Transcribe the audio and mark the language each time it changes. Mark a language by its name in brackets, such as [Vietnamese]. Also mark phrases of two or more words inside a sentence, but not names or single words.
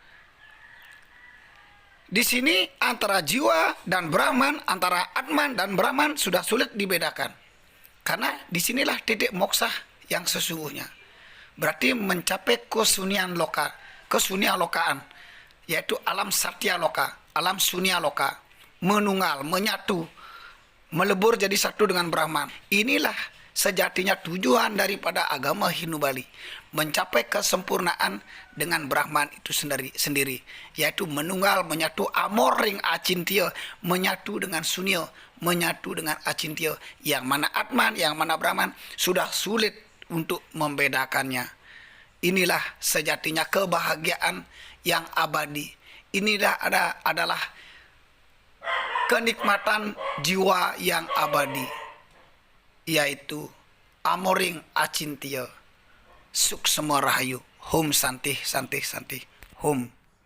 [Indonesian] Di sini antara jiwa dan Brahman, antara Atman dan Brahman sudah sulit dibedakan. Karena disinilah titik moksa yang sesungguhnya. Berarti mencapai kesunyian lokaan, yaitu alam satya loka, alam sunya loka, menunggal, menyatu, melebur jadi satu dengan Brahman. Inilah sejatinya tujuan daripada agama Hindu Bali, mencapai kesempurnaan dengan Brahman itu sendiri, yaitu menunggal, menyatu, [Balinese] amor ring acintya, [Indonesian] menyatu dengan sunya, menyatu dengan acintya, yang mana Atman, yang mana Brahman sudah sulit untuk membedakannya. Inilah sejatinya kebahagiaan yang abadi. Inilah adalah kenikmatan jiwa yang abadi, yaitu [Balinese] amoring acintya, [Indonesian] suksema rahayu, [Sanskrit] hum santih santih santih, hum.